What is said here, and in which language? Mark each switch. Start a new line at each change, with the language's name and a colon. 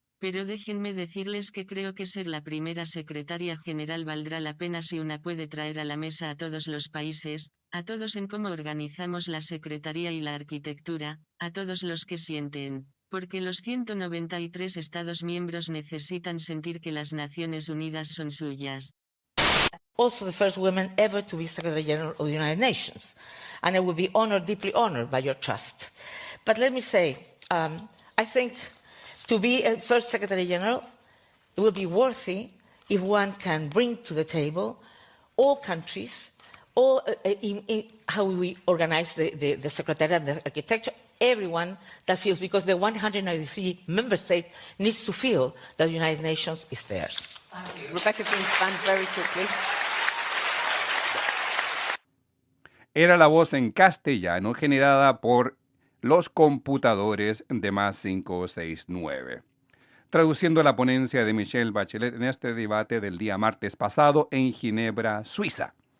Spanish: Pero déjenme decirles que creo que ser la primera secretaria general valdrá la pena si una puede traer a la mesa a todos los países, a todos en cómo organizamos la secretaría y la arquitectura, a todos los que sienten. Porque los 193 Estados miembros necesitan sentir que las Naciones Unidas son suyas.
English: Also the first woman ever to be Secretary General of the United Nations. And I would be honored, deeply honored by your trust. But let me say, I think to be a first Secretary General, it will be worthy if one can bring to the table all countries, all in how we organize the Secretariat and the architecture, everyone that feels, because the 193 member states needs to feel that the United Nations is theirs. Rebecca, can you stand very quickly?
Spanish: Era la voz en castellano generada por los computadores de Más 569. Traduciendo la ponencia de Michelle Bachelet en este debate del día martes pasado en Ginebra, Suiza.